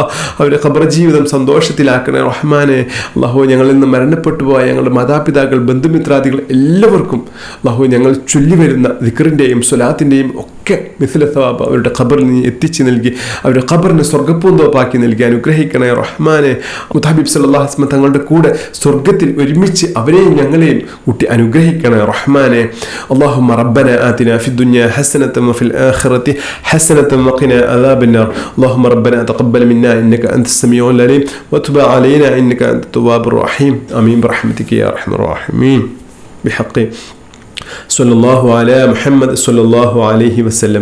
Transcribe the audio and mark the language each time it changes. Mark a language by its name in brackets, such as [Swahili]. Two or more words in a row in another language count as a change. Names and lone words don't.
[Malayalam] അവരുടെ ഖബർ ജീവിതം സന്തോഷത്തിലാക്കണേ റഹ്മാനെ. അല്ലാഹു ഞങ്ങളിൽ നിന്ന് മരണപ്പെട്ടു പോയ ഞങ്ങളുടെ മാതാപിതാക്കൾ, ബന്ധുമിത്രാദികൾ എല്ലാവർക്കും അല്ലാഹു ഞങ്ങൾ ചൊല്ലി വരുന്ന ദിക്റിൻ്റെയും സ്വലാത്തിൻ്റെയും ഒക്കെ [Arabic] مثل ثواب [Malayalam] അവരുടെ ഖബറിൽ നീ എത്തിച്ചു നൽകി അവരുടെ ഖബറിനെ സ്വർഗ്ഗപ്പൂന്തോപ്പാക്കി നൽകി അനുഗ്രഹിക്കണേ റഹ്മാനെ. മുത്തഹബീബ് [Arabic] صلى الله عليه وسلم [Malayalam] തങ്ങളുടെ കൂടെ സ്വർഗ്ഗത്തിൽ ഒരുമിച്ച് അവരെയും ഞങ്ങളെയും കൂട്ടി അനുഗ്രഹിക്കണേ റഹ്മാനെ. [Arabic] اللهم ربنا آتنا في الدنيا حسنة وفي الآخرة حسنة وقنا عذاب النار. اللهم ربنا تقبل منا إنك أنت السميع العليم وتب علينا إنك أنت التواب الرحيم. آمين برحمتك يا أرحم الراحمين. بحق صلى الله على محمد صلى الله عليه وسلم.